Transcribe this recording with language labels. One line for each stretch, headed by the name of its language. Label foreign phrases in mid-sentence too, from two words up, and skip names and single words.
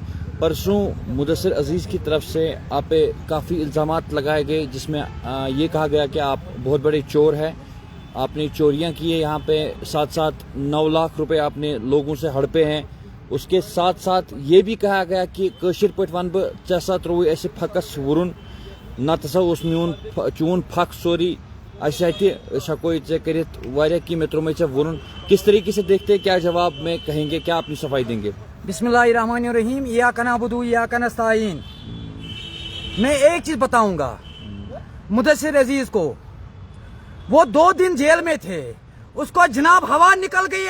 Urdu: پرسوں مدثر عزیز کی طرف سے آپ پہ کافی الزامات لگائے گئے جس میں یہ کہا گیا کہ آپ بہت بڑے چور ہیں, آپ نے چوریاں کی ہے یہاں پہ, ساتھ ساتھ 9 لاکھ روپے آپ نے لوگوں سے ہڑپے ہیں. اس کے ساتھ ساتھ یہ بھی کہا گیا کہ
Kashmiri: کٲشِر پٲٹھۍ ون بہٕ ژےٚ سا ترووُے اَسہِ پھکس وُرُن, نتہٕ ہسا اوس میون چون پھک سورُے اَسہِ اَتہِ أسۍ ہٮ۪کو یہِ ژےٚ کٔرِتھ واریاہ کینٛہہ, مےٚ تروومے ژےٚ وُرُن.
Urdu: کس طریقے سے دیکھتے ہیں, کیا جواب میں کہیں گے, کیا اپنی صفائی دیں گے؟
Arabic: بسم اللہ الرحمن الرحیم. ایاک نعبد و ایاک نستعین.
Urdu: میں ایک چیز بتاؤں گا مدثر عزیز کو, وہ 2 دن جیل میں تھے, اس کو جناب ہوا نکل گئی.